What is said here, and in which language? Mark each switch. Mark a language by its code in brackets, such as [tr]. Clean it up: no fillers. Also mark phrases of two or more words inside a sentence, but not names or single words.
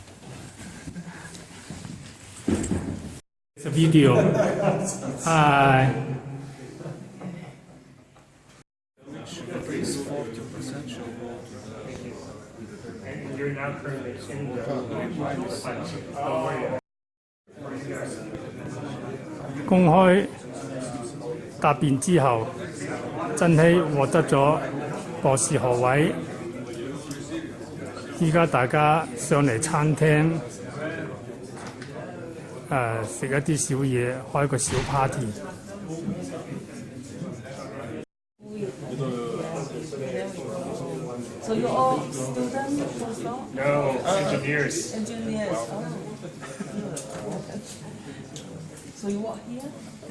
[en] It's a video. Hi. And you're now currently in the final. Don't worry. [yue] 公開答辯之後，珍稀獲得咗博士學位。依家大家上嚟餐廳食一啲小嘢，開個小 party。 [en] So you're all students postdoc? No, engineers. Engineers. Oh. So you work here? Yeah.